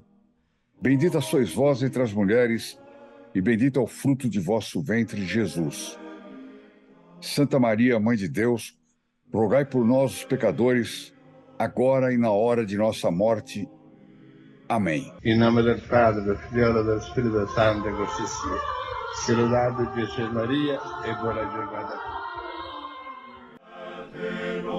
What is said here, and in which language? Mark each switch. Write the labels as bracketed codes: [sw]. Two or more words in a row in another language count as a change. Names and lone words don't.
[pt] Bendita sois vós entre as mulheres, e bendito é o fruto de vosso ventre, Jesus. Santa Maria, Mãe de Deus, rogai por nós, os pecadores, agora e na hora de nossa morte. Amém. [it] Em nome del Padre, del Figlio e del Spirito Santo, così sia. Sia lodato Gesù e Maria, e buona giornata a tutti.